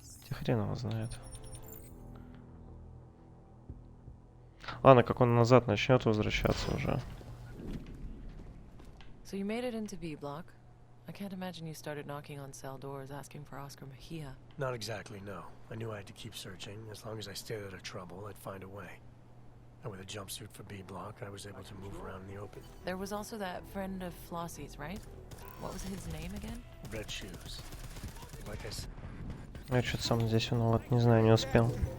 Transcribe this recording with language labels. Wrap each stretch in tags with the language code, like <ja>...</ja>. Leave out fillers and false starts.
<ru>Хрен его знает. Ладно, как он назад начнет возвращаться уже.</ru> <en>So you made it into B block. I can't imagine you started knocking on cell doors asking for Oscar Mejia. Not exactly, no. I knew I had to keep searching. As long as I stayed out of trouble, I'd find a way. And with a jumpsuit for B block, I was able to move around in the open. There was also that friend of Flossie's, right? What was his name again? Red shoes. Like I said.</en> <ru>Я что-то сам здесь виноват, не знаю, не успел.</ru>